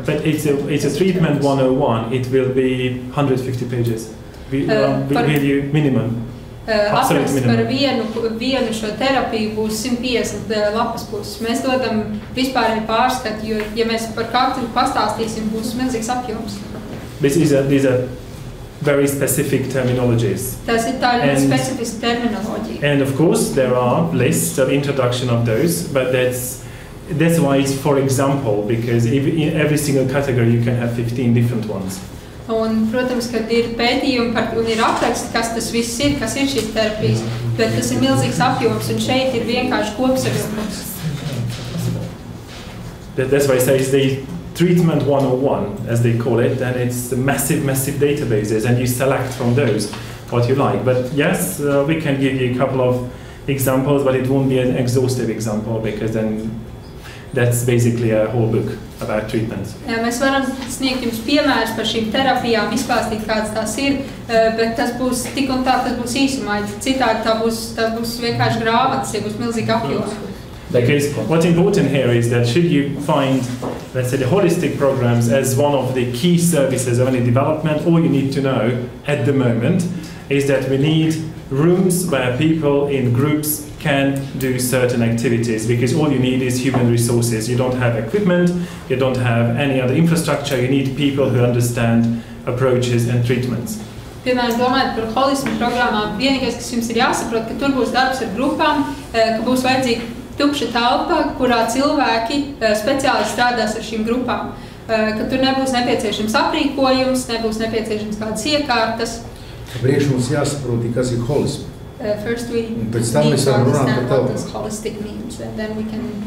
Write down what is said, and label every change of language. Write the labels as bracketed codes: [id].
[en] But it's a treatment 101. It will be 150 pages. Will you minimum? [lv] Apraksts par vienu šo terapiju būs 150 lapas puses. Mēs dodam vispārēju pārskatu, jo, ja mēs par katru pastāstīsim, būs milzīgs apjoms. [en] These are very specific terminologies. [lv] Tas ir tā ļoti specifiska terminoloģija. [en] And of course there are lists of introduction of those, but that's why it's for example, because in every single category you can have 15 different ones. [lv] Un, protams, kad ir pētījumi un ir apraksti, kas tas viss ir, kas ir šīs terapijas, bet tas ir milzīgs apjoms, un šeit ir vienkārši kopsavilkums. [en] That's why I say it's the treatment 101, as they call it, and it's massive databases, and you select from those what you like. But yes, we can give you a couple of examples, but it won't be an exhaustive example, because then that's basically a whole book about treatments. [lv] Jā, mēs varam sniegt jums piemērus par šīm terapijām, izklāstīt, kādas tās ir, bet tas būs tik un tā, tas būs īsumā. Citādi tā būs vienkārši grāmatas, ja būs milzīgi apjomi. [en] Because what's important here is that should you find, let's say, the holistic programs as one of the key services of any development, all you need to know at the moment is that we need rooms where people in groups can do certain activities, because all you need is human resources. You don't have equipment, you don't have any other infrastructure, you need people who understand approaches and treatments. [lv] Piemēram, domājot par holismu programmām, vienīgais, kas jums ir jāsaprot, ka tur būs darbs ar grupām, ka būs vajadzīga tukša telpa, kurā cilvēki speciāli strādās ar šīm grupām. Ka tur nebūs nepieciešams aprīkojums, nebūs nepieciešams kādas iekārtas. Priekš mums jāsaprot, kas ir holismu. [en] First we need to understand what this holistic means, and then we can